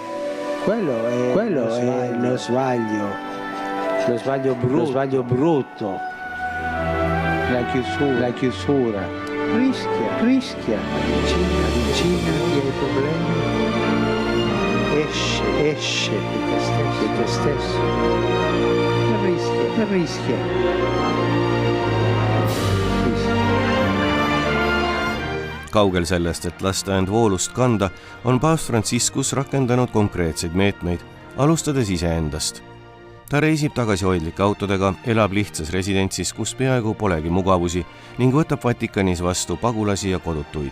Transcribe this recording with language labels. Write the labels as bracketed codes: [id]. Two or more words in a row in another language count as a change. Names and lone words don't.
[it] Quello è lo sbaglio brutto, la chiusura. Rischia, avvicinati ai problemi, esce di te stesso, rischia. [et] Kaugel sellest, et lasta end voolust kanda, on paavst Franciscus rakendanud konkreetseid meetmeid, alustades iseendast. Ta reisib tagasihoidlike autodega, elab lihtsas residentsis, kus peaaegu polegi mugavusi ning võtab Vatikanis vastu pagulasi ja kodutuid.